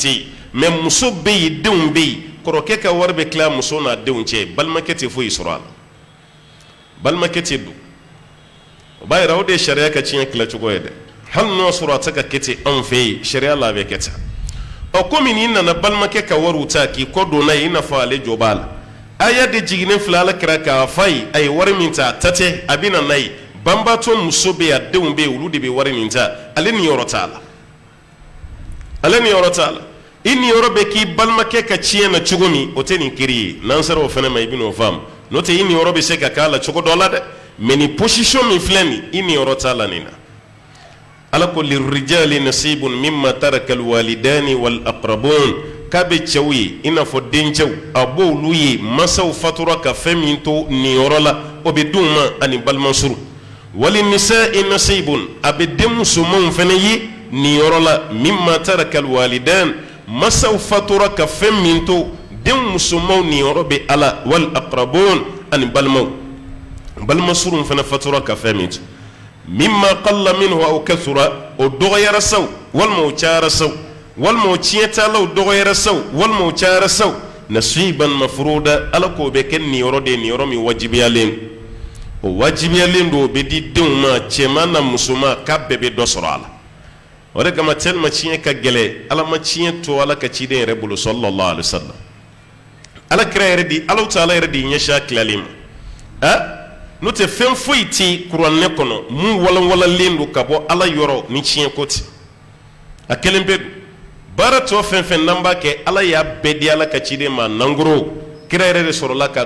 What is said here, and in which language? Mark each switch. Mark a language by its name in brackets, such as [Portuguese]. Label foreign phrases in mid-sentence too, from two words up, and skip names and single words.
[Bambara] yen mais muso bɛ yen denw bɛ yen kɔrɔkɛ ka wari bɛ tila muso n'a denw cɛ balimakɛ tɛ foyi sɔrɔ a la balimakɛ tɛ don o b'a yira o de ye sariya ka tiɲɛ tilacogo ye dɛ hali n'o sɔrɔ a tɛ ka kɛ ten anw fɛ yen sariya la a bɛ kɛ ten komi n'i nana balimakɛ ka wariw ta k'i kɔ don n'a ye i n'a fɔ ale jɔ b'a la aya de jiginnen filɛ ala kira k'a f'a ye a ye wari min ta a ta tɛ a bɛ na n'a ye banbaatɔ muso bɛ yen a denw bɛ yen olu de bɛ wari nin ta ale niyɔrɔ t'a la ale niyɔrɔ t'a la i niyɔrɔ bɛ k'i balimakɛ ka tiɲɛ na cogo min o tɛ nin kiri ye n'an sera o fana ma i bɛ n'o faamu n'o tɛ i niyɔrɔ bɛ se ka k'a la cogo dɔ la dɛ mais nin position min filɛ nin i niyɔrɔ t'a la nin na ala ko [Arabic] للرجال نصيب مما ترك الوالدان والأقربون [Bambara] k'a bɛ cɛw ye i n'a fɔ dencɛw a b'olu ye masaw fatura ka fɛn min to niyɔrɔ la o bɛ d'u ma ani balimasuru [Arabic] وللنساء نصيب [Bambara] a bɛ den musomanw fana ye niyɔrɔ la [Arabic] مما ترك الوالدان [Bambara] masaw fatura ka fɛn min to den musomanw niyɔrɔ bɛ ala [Arabic] والأقربون [Bambara] ani balimaw balimasuru fana fatura ka fɛn min to [Arabic] مما قل منه أو كثر [Bambara] o dɔgɔyara saw walima o cayara saw walima o tiɲɛtalaw dɔgɔyara saw walima o cayara saw [Arabic] نصيبا مفروضا [Bambara] ala k'o bɛ kɛ niyɔrɔ de niyɔrɔ min wajibiyalen o wajibiyalen don o bɛ di denw ma cɛman na musoman k'a bɛɛ bɛ dɔ sɔrɔ a la o de kama tellement tiɲɛ ka gɛlɛ ala ma tiɲɛ to ala ka ciden yɛrɛ bolo [Arabic] صلى الله عليه وسلم [Bambara] ala kira yɛrɛ di Alahu Taala yɛrɛ di ɲɛsin a tilalen ma n'o tɛ fɛn foyi tɛ kuranɛ kɔnɔ mun walanwalalen don ka bɔ ala yɔrɔ ni tiɲɛ ko tɛ a kelen bɛ don baara tɔ fɛn fɛn n'an b'a kɛ ala y'a bɛɛ di ala ka ciden ma nangoro kira yɛrɛ de sɔrɔla ka